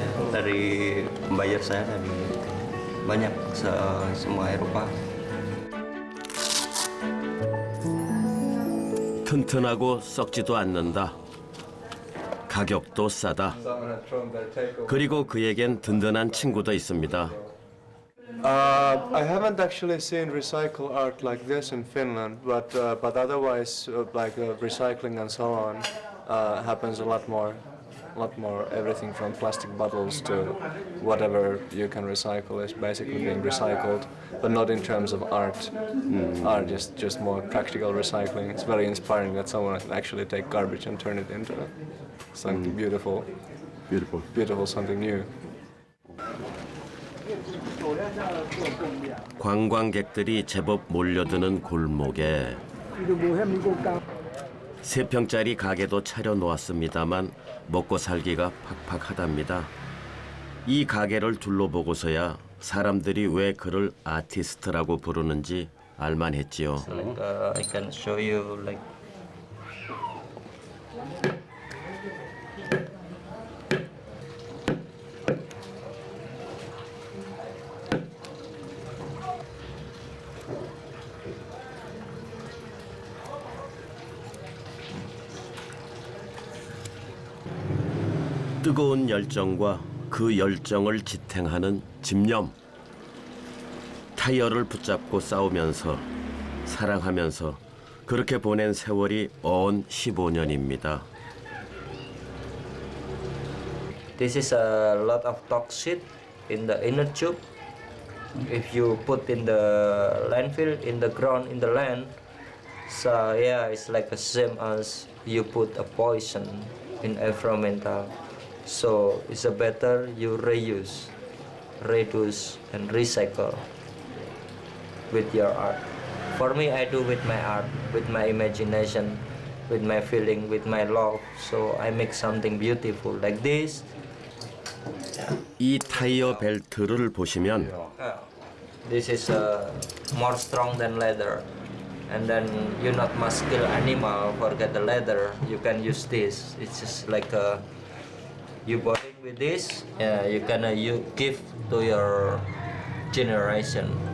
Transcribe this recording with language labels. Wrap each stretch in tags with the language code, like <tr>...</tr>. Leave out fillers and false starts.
<id>Dari pembayar saya dari banyak semua Eropa.</id> <ko>튼튼하고 썩지도 않는다. 가격도 싸다. 그리고 그에겐 든든한 친구도 있습니다.</ko> <en>I haven't actually seen recycle art like this in Finland, but otherwise, recycling and so on happens a lot more. Everything from plastic bottles to whatever you can recycle is basically being recycled, but not in terms of art. Art is just more practical recycling. It's very inspiring that someone can actually take garbage and turn it into something beautiful, something new.</en> <ko>관광객들이 제법 몰려드는 골목에 3평짜리 가게도 차려놓았습니다만 먹고 살기가 팍팍하답니다. 이 가게를 둘러보고서야 사람들이 왜 그를 아티스트라고 부르는지 알만했지요.</ko> <en>I can show you like</en> <ko>뜨거운 열정과 그 열정을 지탱하는 집념. 타이어를 붙잡고 싸우면서 사랑하면서 그렇게 보낸 세월이 어언 15년입니다.</ko> <en>This is a lot of toxic in the inner tube. If you put in the landfill, in the ground, in the land, so yeah, it's like the same as you put a poison in environmental. So it's a better you reuse, reduce, and recycle with your art. For me, I do with my art, with my imagination, with my feeling, with my love. So I make something beautiful like this.</en> <ko>이 타이어 벨트를 보시면</ko> <en>This is more strong than leather. And then you not must kill animal, forget the leather. You can use this. It's just like you bonding with this. You can you give to your generation.</en>